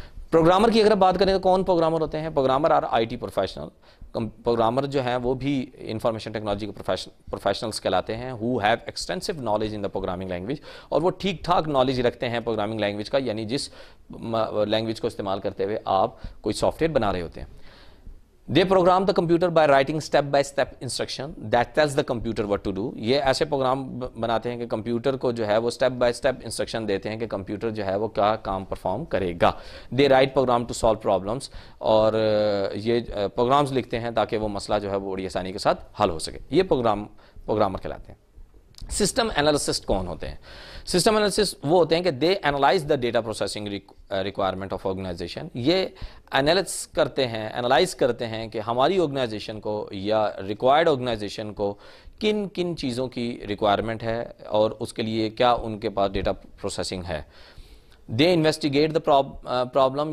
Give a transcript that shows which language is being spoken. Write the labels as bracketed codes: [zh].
[ur] Programmer کی اگر بات کریں تو کون پروگرامر ہوتے ہیں؟ [en] Programmer are IT professional. [ur] Programmer جو ہیں وہ بھی انفارمیشن ٹیکنالوجی کے پروفیشنلز کہلاتے ہیں [en] who have extensive knowledge in the programming language [ur] اور وہ ٹھیک ٹھاک نالج رکھتے ہیں پروگرامنگ لینگویج کا, یعنی جس لینگویج کو استعمال کرتے ہوئے آپ کوئی سافٹ ویئر بنا رہے ہوتے ہیں. [en] They program the computer by writing step by step instruction that tells the computer what to do. [ur] یہ ایسے پروگرام بناتے ہیں کہ کمپیوٹر کو جو ہے وہ step by step instruction دیتے ہیں کہ کمپیوٹر جو ہے وہ کیا کام پرفارم کرے گا. [en] They write program to solve problems [ur] اور یہ پروگرامز لکھتے ہیں تاکہ وہ مسئلہ جو ہے وہ بڑی آسانی کے ساتھ حل ہو سکے. یہ پروگرامر کہلاتے ہیں. سسٹم انالسسٹ کون ہوتے ہیں؟ سسٹم انالسسٹ وہ ہوتے ہیں کہ [en] They analyse the data processing requirement of organisation. [ur] یہ انالائز کرتے ہیں کہ ہماری آرگنائزیشن کو یا ریکوائرڈ آرگنائزیشن کو کن کن چیزوں کی ریکوائرمنٹ ہے اور اس کے لیے کیا ان کے پاس ڈیٹا پروسیسنگ ہے. [en] They investigate the problem.